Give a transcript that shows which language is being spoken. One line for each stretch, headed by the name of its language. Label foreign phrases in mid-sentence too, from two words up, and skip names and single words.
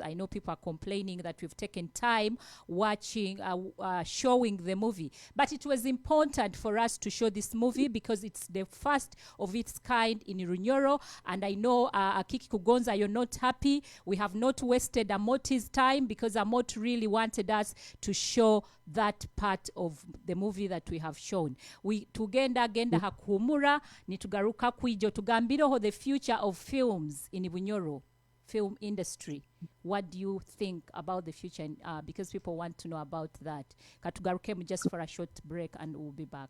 English: I know people are complaining that we've taken time watching, showing the movie, but it was important for us to show this movie because it's the first of its kind in Bunyoro. And I know Kiki Kugonza, you're not happy. We have not wasted Amooti's time because Amooti really wanted us to show that part of the movie that we have shown.
Nyoro: We tugenda hakumura nitugaruka kwijo tugambireho
English: the future of films in Bunyoro film industry. What do you think about the future? Because people want to know about that. Katugarukemu just for a short break and we'll be back.